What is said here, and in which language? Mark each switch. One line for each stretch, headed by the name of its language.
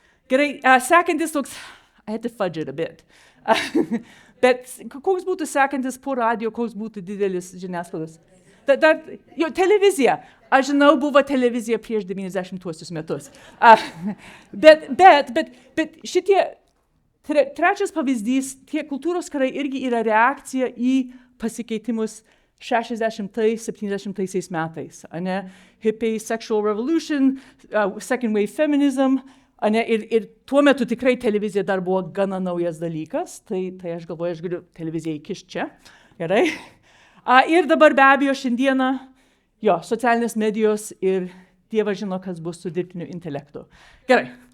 Lithuanian: Gerai, sekantis toks,
English: I had to fudge it a bit.
Lithuanian: Bet koks būtų sekantis po radijo, koks būtų didelis žiniasklaidos? Jo, televizija. Aš žinau, buvo televizija prieš 90-uosius metus. Bet šitie, trečias pavyzdys, tie kultūros karai irgi yra reakcija į pasikeitimus 60-70 metais.
English: Hippie, sexual revolution, second wave feminism.
Lithuanian: Ir tuo metu tikrai televizija dar buvo gana naujas dalykas, tai aš galvoju, aš galiu televiziją įkišti čia. Gerai. Ir dabar be abejo šiandieną, jo, socialinės medijos ir Dievas žino, kas bus su dirbtiniu intelektu. Gerai.